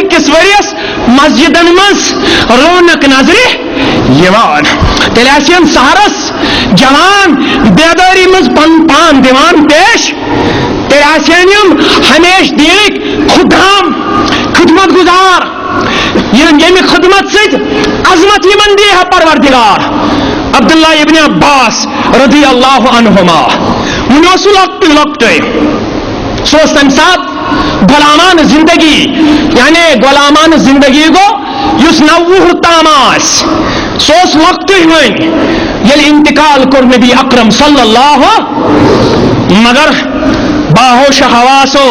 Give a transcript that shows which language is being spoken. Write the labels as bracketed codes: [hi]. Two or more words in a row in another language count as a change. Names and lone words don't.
[ks] کِس ؤرِیس مسجدن منٛز رونق نظرِ یِوان تیٚلہِ آسہِ ہن سہرس جوان بیدٲری منٛز پنُن پان دِوان پیش تیٚلہِ آسہِ ہن یِم ہمیشہٕ دیٖنٕکۍ خُدام خدمت گزار ییٚمہِ خدمت سۭتۍ عظمت یِمن دی ہے پروردگار عبداللہ ابن عباس [ar] رضی اللہ عنہما [ks] وُنہِ اوس سُہ لۄکٹُے لۄکٹُے سُہ اوس تمہِ ساتہٕ غلامانہٕ زندگی یعنی غلامانہٕ زندگی گوٚو یُس 9 وُہُر تام آسہِ سُہ اوس لۄکٹُے وۄنۍ ییٚلہِ انتقال کوٚر نبی اکرم [ar] صلی اللہ [ks] مگر باہوش حواس